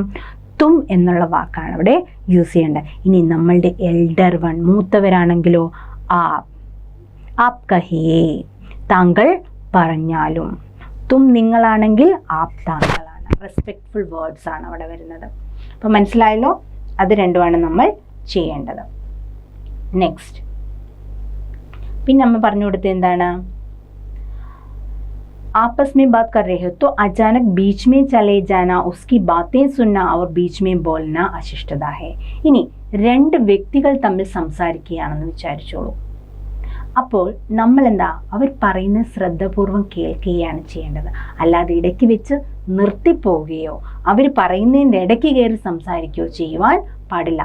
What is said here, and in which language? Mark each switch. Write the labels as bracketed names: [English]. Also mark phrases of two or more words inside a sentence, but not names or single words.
[Malayalam] തും എന്നുള്ള വാക്കാണ് അവിടെ യൂസ് ചെയ്യേണ്ടത്. ഇനി നമ്മളുടെ [English] elder one, [Malayalam] മൂത്തവരാണെങ്കിലോ [Hindi] आप कहिए, [Malayalam] താങ്കൾ പറഞ്ഞാലും. തും നിങ്ങളാണെങ്കിൽ ആപ് താങ്കളാണ്. [English] respectful words [Malayalam] ആണ് അവിടെ വരുന്നത്. അപ്പം മനസ്സിലായല്ലോ? അത് രണ്ടുമാണ് നമ്മൾ ചെയ്യേണ്ടത്. നെക്സ്റ്റ്, പിന്നെ അമ്മ പറഞ്ഞു കൊടുത്തത് എന്താണ്? [Hindi] आपस में बात कर रहे हो तो अचानक बीच में चले जाना, उसकी बातें सुनना और बीच में बोलना अशिष्टता है. [Malayalam] ഇനി 2 വ്യക്തികൾ തമ്മിൽ സംസാരിക്കുകയാണെന്ന് വിചാരിച്ചോളൂ. അപ്പോൾ നമ്മൾ എന്താ, അവർ പറയുന്നത് ശ്രദ്ധാപൂർവം കേൾക്കുകയാണ് ചെയ്യേണ്ടത്. അല്ലാതെ ഇടയ്ക്ക് വെച്ച് നിർത്തിപ്പോവുകയോ അവർ പറയുന്നതിൻ്റെ ഇടയ്ക്ക് കയറി സംസാരിക്കുകയോ ചെയ്യുവാൻ പാടില്ല.